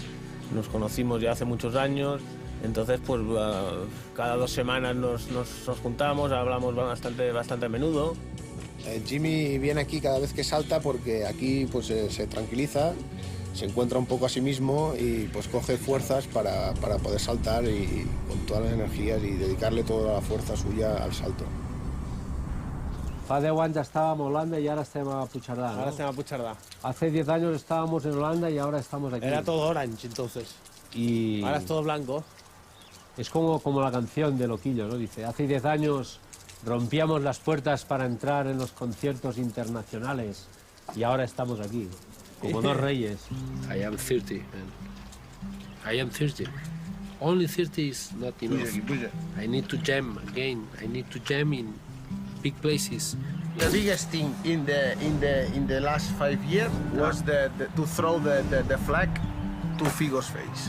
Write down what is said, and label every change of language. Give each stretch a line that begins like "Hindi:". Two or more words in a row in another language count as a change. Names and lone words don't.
Spanish: Nos conocimos ya hace muchos años, entonces pues cada 2 semanas nos juntamos, hablamos bastante a menudo. Jimmy viene aquí cada vez que salta porque aquí pues se tranquiliza, se encuentra un poco a sí mismo y pues coge fuerzas para poder saltar y con todas las energías y dedicarle toda la fuerza suya al salto.
Catalan: Fa 10 anys estàvem a Holanda
Spanish: y ahora
Catalan: estem a Puigcerdà, ¿no?
Spanish: Ahora estamos a Puigcerdà. Hace 10 años estábamos en Holanda y ahora estamos aquí. Era todo orange entonces. Y ahora es todo blanco. Es como la canción de Loquillo, ¿no? Dice, hace 10 años rompíamos las puertas para entrar en los conciertos internacionales y ahora estamos aquí, como dos reyes.
English: I am 30, man. I am 30. Only 30 is not enough. I need to jam again. I need to jam in big places. The biggest thing in the last 5 years was to throw the flag to Figo's face.